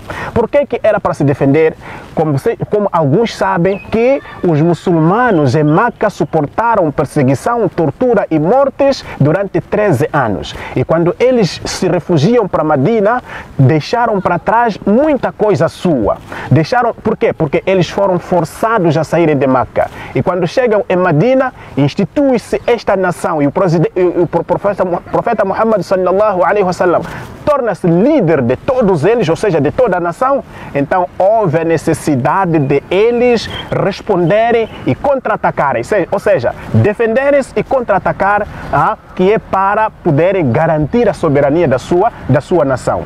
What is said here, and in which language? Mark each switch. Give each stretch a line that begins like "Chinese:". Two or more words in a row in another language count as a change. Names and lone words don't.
Portuguese: Por que era para se defender? Como alguns sabem que os muçulmanos em Meca suportaram perseguição, tortura e mortes durante 13 anos. E quando eles se refugiam para Medina, deixaram para trás muita coisa sua. Por quê? Porque eles foram forçados a saírem de Meca. E quando chegam em Medina, institui-se esta nação e o profeta Muhammad
Arabic: صلى الله عليه وسلم
Portuguese: torna-se líder de todos eles, ou seja, de toda a nação. Então houve a necessidade de eles responderem e contra-atacarem, ou seja, defenderem-se e contra-atacar, que é para poderem garantir a soberania da sua nação.